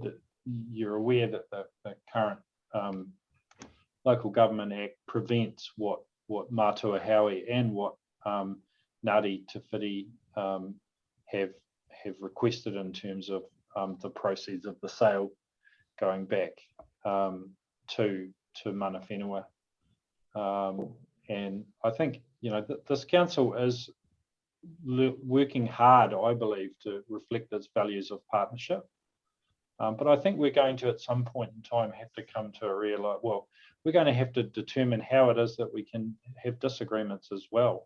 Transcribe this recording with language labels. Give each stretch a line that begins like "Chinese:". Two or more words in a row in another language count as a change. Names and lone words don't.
English: That you're aware that the current Local Government Act prevents what Matua Howie and what Ngāti Te Whiti have requested in terms of the proceeds of the sale going back to
Māori: mana whenua.
English: And I think, you know, this council is working hard, I believe, to reflect its values of partnership. But I think we're going to, at some point in time, have to come to a real, well, we're going to have to determine how it is that we can have disagreements as well.